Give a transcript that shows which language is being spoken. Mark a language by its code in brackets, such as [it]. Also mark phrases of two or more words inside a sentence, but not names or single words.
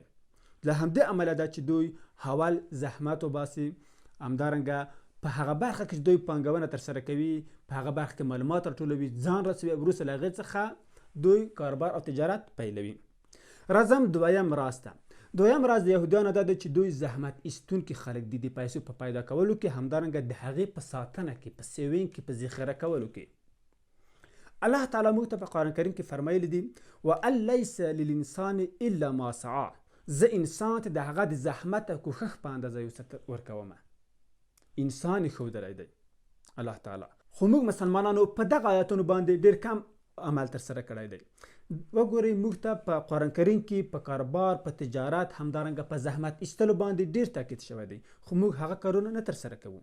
[ps] له همدې امله ده چې دوی حول زحمت وباسي، همدارنګه په هغه برخه کې چې دوی پانګونه ترسره کوي، په هغه برخه کې معلومات راټولوي، ځان رسوي، وروسته له هغې څخه دوی کاروبار او تجارت پیلوي. راځم دویم راز ته. دویم راز د یهودیانو دا دی چې دوی زحمت ایستونکي خلک دي، د پیسو په پیدا کولو کې، همدارنګه د هغې په ساتنه کې، په سیوینګ کې، په ذخیره کولو کې. الله تعالی موږ ته په قرآن کریم کې فرمایلی دي [ar] وان لیس للانسان الا ما سعی، [ps] زه انسان ته د هغه د زحمت او کوښښ په اندازه یو څه ورکومه. انسان یې ښودلی دی الله تعالی. خو موږ مسلمانانو په دغه آیاتونو باندې ډېر کم عمل ترسره کړی دی. وګورئ، موږ ته په قرآن کریم کې په کاروبار، په تجارت، همدارنګه په زحمت ایستلو باندې ډېر تاکید شوی دی، خو موږ هغه کارونه نه ترسره کوو.